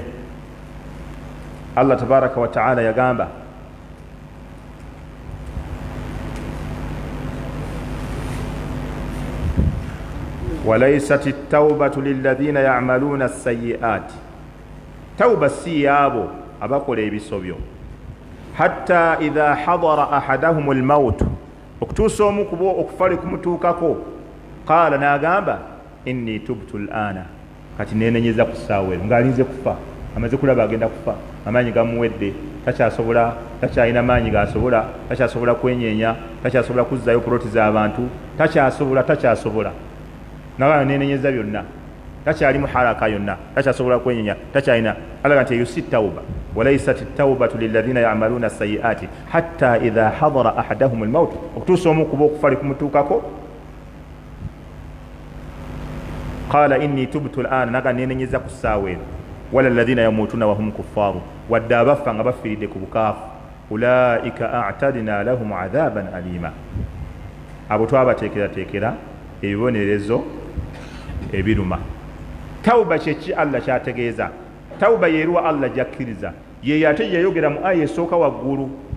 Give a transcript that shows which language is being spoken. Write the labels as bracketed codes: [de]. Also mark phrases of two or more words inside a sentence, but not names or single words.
[ar] Allah تبارك وتعالى yagamba وليست التوبة للذين يعملون السيئات [lg] tawba si yabo abakola ebisobyo [ar] حتى إذا حضر أحدهم الموت [lg] okutuusa omu kubo okufali kumutuukako qala nagamba [ar] إني تبت الآن [lg] kati nenenyeza ku ssaawa eno ng'alinze kufa amaze kulaba agenda kufa amaanyi gamuwedde takyasobola takyalina maanyi gasobola takyasobola kwenyeenya takyasobola kuzzayo puloti z'abantu takyasobola nawe nenenyeza byonna takyali muharaka yonna takyasobola kwenyenya takyalina alaga nti yusi tawba [ar] وليست التوبة للذين يعملون السيئات حتى إذا حضر أحدهم الموت [lg] okutuusa omu kuba okufali kumutuukako [ar] قال إني تبت الآن [lg] naga nenenyeza ku ssaawa eno [ar] ولا الذين يموتون وهم كفار [lg] wadde abafa nga bafiiridde ku bukaafu [ar] أولئك أعتدنا لهم عذابا أليما [lg] abo twabateekerateekera ebibonerezo ebiruma. tawba kyeki Allah kyategeeza tawba yeruwa Allah jakkiriza ye ate yayogera mu aya esooka waggulu